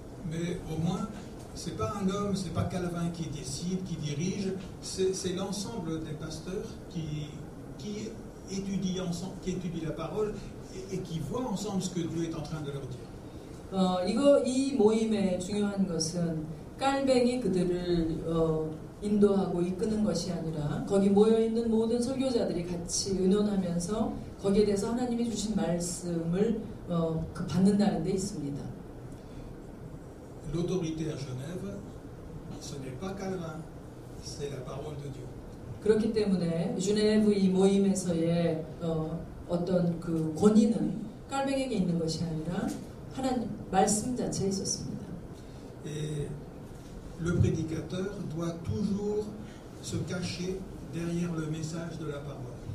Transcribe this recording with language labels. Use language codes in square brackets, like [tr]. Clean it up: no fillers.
[fr] Mais au moins, c'est pas un homme, c'est pas Calvin qui décide, qui dirige, c'est l'ensemble des pasteurs qui étudient ensemble, qui étudient la parole et qui voient ensemble ce que Dieu est en train de leur dire. [ko] 이 모임의 중요한 것은 깔뱅이 그들을 인도하고 이끄는 것이 아니라 거기 모여 있는 모든 설교자들이 같이 의논하면서 거기에 대해서 하나님이 주신 말씀을 받는다는 데 있습니다. [fr] L'autorité à Genève, ce n'est pas Calvin, c'est la parole de Dieu. [ko] 그렇기 때문에 주네브 이 모임에서의 어떤 권위는 깔뱅에게 있는 것이 아니라 하나님 말씀 자체에 있었습니다. [fr] Et le prédicateur doit toujours se cacher derrière le message de la parole.